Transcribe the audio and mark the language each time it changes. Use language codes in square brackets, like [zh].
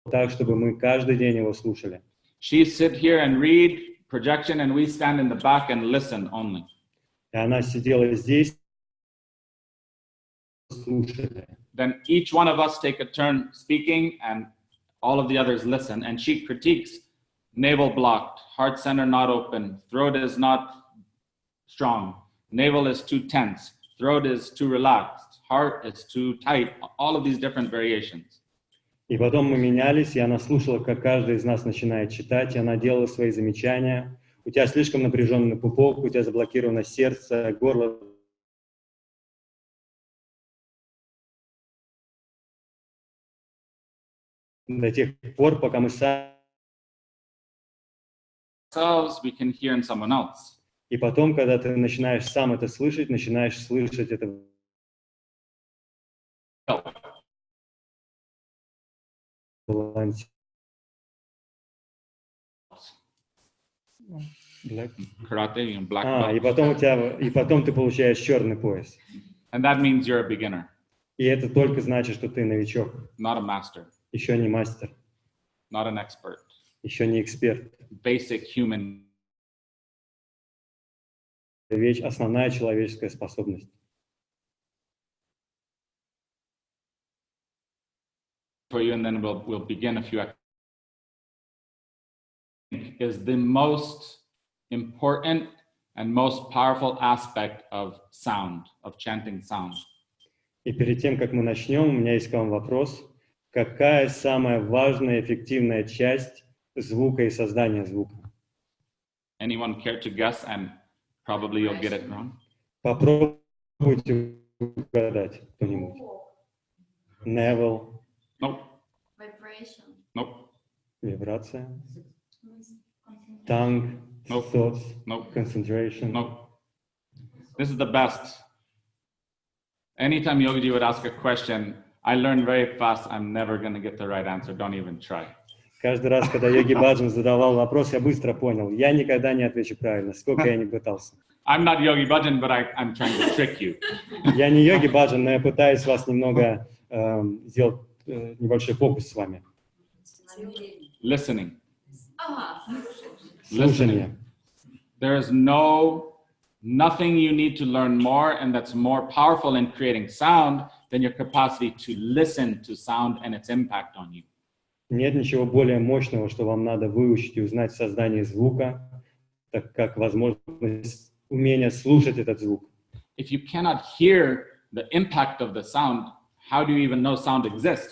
[ru] так, чтобы мы каждый день его слушали. [en] She sit here and read projection, and we stand in the back and listen only. [ru] И она сидела здесь, слушали. [en] Then each one of us take a turn speaking, and all of the others listen. And she critiques: navel blocked, heart center not open, throat is not strong, navel is too tense, throat is too relaxed, heart is too tight. All of these different variations. [ru] И потом мы менялись, и она слушала, как каждый из нас начинает читать, и она делала свои замечания. У тебя слишком напряженный пупок, у тебя заблокировано сердце, горло. До тех пор, пока мы сами... [en] We can hear in someone else. [ru] И потом, когда ты начинаешь сам это слышать, начинаешь слышать это... [en] Karate and black belt. [ru] И потом ты получаешь черный пояс. [en] And that means you're a beginner. [ru] И это только значит, что ты новичок. [en] Not a master. [ru] Еще не мастер. [en] Not an expert. [ru] Еще не эксперт. [en] Basic human. [ru] Основная человеческая способность. [en] For you, and then we'll begin a few. Is the most important and most powerful aspect of sound, of chanting sound. [ru] И перед тем, как мы начнем, у меня есть к вам вопрос. Какая самая важная, эффективная часть звука и создания звука? [en] Anyone care to guess, and probably you'll get it wrong? [ru] Попробуйте угадать кто-нибудь. [en] Navel. Nope. Vibration. Nope. [ru] Вибрация. [en] Tongue. Nope. Thoughts. Nope. Concentration. Nope. This is the best. Anytime Yogi would ask a question, I learn very fast. I'm never going to get the right answer. Don't even try. [ru] Каждый раз, когда Йоги Баджан задавал вопрос, я быстро понял. Я никогда не отвечу правильно, сколько я ни пытался. [en] I'm not Yogi Bhajan, but I'm trying to trick you. [ru] Я не Йоги Баджан, но я пытаюсь вас немного сделать небольшой фокус с вами. [en] Listening. [ru] Слушание. [en] There is nothing you need to learn more, and that's more powerful in creating sound than your capacity to listen to sound and its impact on you. [ru] Нет ничего более мощного, что вам надо выучить и узнать в создании звука, так как возможность умения слушать этот звук. [en] If you cannot hear the impact of the sound, how do you even know sound exists?